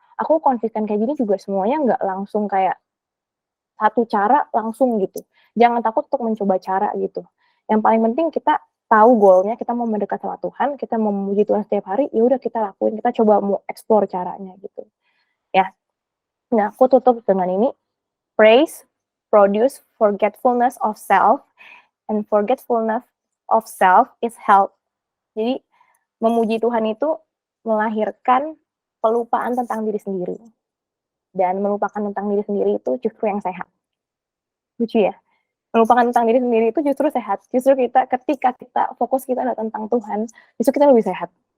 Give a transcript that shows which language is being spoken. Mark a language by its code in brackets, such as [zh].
[id] Aku konsisten kayak gini juga semuanya nggak langsung kayak satu cara langsung gitu. Jangan takut untuk mencoba cara gitu. Yang paling penting kita tahu goalnya, kita mau mendekat sama Tuhan, kita mau memuji Tuhan setiap hari, ya udah kita lakuin, kita coba mau explore caranya gitu. Ya. Nah, aku tutup dengan ini. [en] Praise, produce forgetfulness of self, and forgetfulness of self is health. [id] Jadi, memuji Tuhan itu melahirkan pelupaan tentang diri sendiri. Dan melupakan tentang diri sendiri itu justru yang sehat. Lucu ya? Melupakan tentang diri sendiri itu justru sehat. Justru ketika kita fokus kita adalah tentang Tuhan, justru kita lebih sehat.